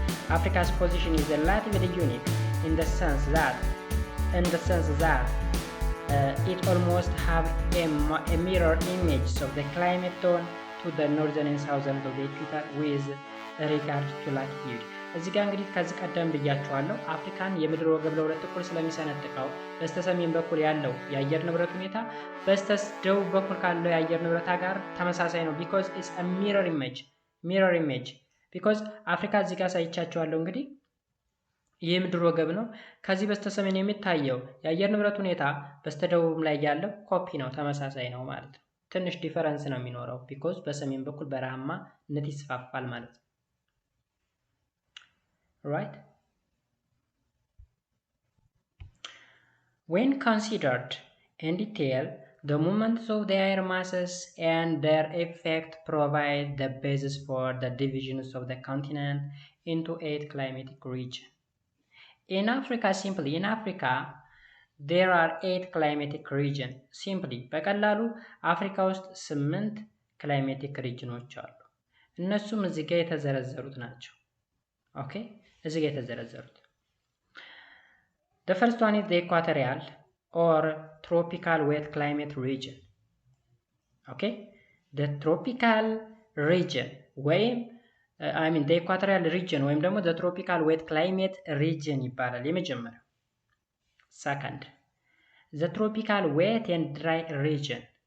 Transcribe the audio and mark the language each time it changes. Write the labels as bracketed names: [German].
[English] Africa's position is relatively unique in the sense that it almost have a mirror image of the climate zone to the northern and southern of the equator with regard to latitude. [Amharic] እዚህ ጋር እንግዲህ ከዚህ ቀደም ብያችኋለሁ አፍሪካን የምድር ወገብ ለሁለት እኩል ስለሚሰነጥቀው በስተሰሜን በኩል ያለው የአየር ንብረት ሁኔታ በስተደቡብ በኩል ካለው የአየር ንብረት ጋር ተመሳሳይ ነው። [English] because it's a mirror image because [Amharic] አፍሪካ እዚህ ጋር ሳይቻችኋለሁ እንግዲህ የምድር ወገብ ነው። ከዚህ በስተሰሜን የሚታየው የአየር ንብረት ሁኔታ በስተደቡብ ላይ ያለው ኮፒ ነው፣ ተመሳሳይ ነው ማለት ነው። ትንሽ ዲፈረንስ ነው የሚኖረው because በሰሜን በኩል በረሃማነት ይስፋፋል ማለት ነው። Right? [English] When considered in detail, the movements of the air masses and their effect provide the basis for the divisions of the continent into 8 climatic regions. In Africa, there are 8 climatic regions. [Amharic] Simply, በቀላሉ አፍሪካ ውስጥ 8 climatic regions አሉ። እነሱም እዚህ ጋር የተዘረዘሩት ናቸው። Okay? እዚህ ጋር የተዘረዘሩት [English] the first one is the equatorial or tropical wet climate region. Okay? The tropical region [Amharic] ወይም [English] the equatorial region [Amharic] ወይም ደግሞ [English] the tropical wet climate region [Amharic] ይባላል የመጀመሪያው። [English] second, the tropical wet and dry region.